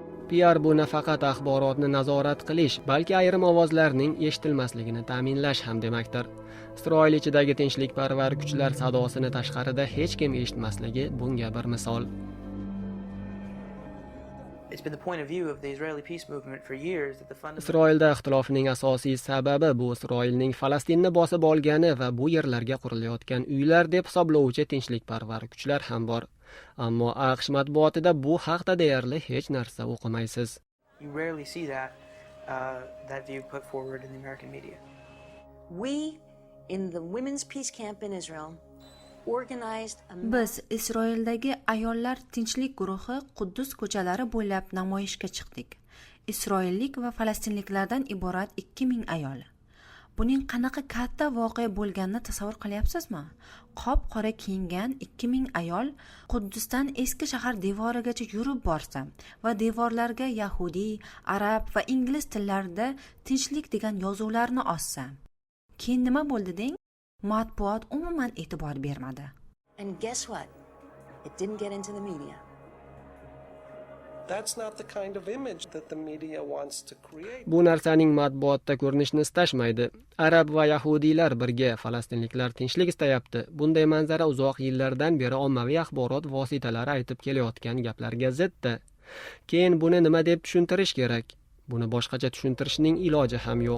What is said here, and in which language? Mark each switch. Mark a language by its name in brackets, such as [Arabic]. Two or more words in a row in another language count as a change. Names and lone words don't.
[Uzbek] PR bu nafaqat axborotni nazorat qilish, balki ayrim ovozlarning eshitilmasligini ta'minlash ham demakdir. Isroil ichidagi tinchlikparvar kuchlar sadosini tashqarida hech kim eshitmasligi bunga bir misol. [English] It's been the point of view of the Israeli peace movement for years that the fundamental [Uzbek] Isroilda ixtilofning asosiy sababi bu Isroilning Falastinni bosib olgani va bu yerlarga qurilayotgan uylar deb hisoblovchi tinchlikparvar kuchlar ham bor. Ammo AQSh matbuotida bu haqda deyarli hech narsa o'qimaysiz. [English] You rarely see that view put forward in the American media. We in the women's peace camp in Israel [Uzbek] Biz Isroildagi ayollar tinchlik guruhi Quddus ko'chalari bo'ylab namoyishga chiqdik. Isroillik va falastinliklardan iborat 2000 ayol. Buning qanaqa katta voqea bo'lganini tasavvur qilyapsizmi? Qop-qora kiyingan 2000 ayol Quddusdan eski shahar devorigacha yurib borsa va devorlarga yahudiy, arab va ingliz tillarida tinchlik degan yozuvlarni ossa. Keyin nima bo'ldi deng? Matbuot umuman e'tibor bermadi. [English] And guess what? It didn't get into the media. That's not the kind of image that the media wants to create. [Uzbek] Bu narsaning matbuotda ko'rinishni istashmaydi. Arab va yahudiylar birga, falastinliklar tinchlik istayapti. Bunday manzara uzoq yillardan beri ommaviy axborot vositalari aytib kelayotgan gaplarga ziddir. Keyin buni nima deb tushuntirish kerak? Buni boshqacha tushuntirishning iloji ham yo'q.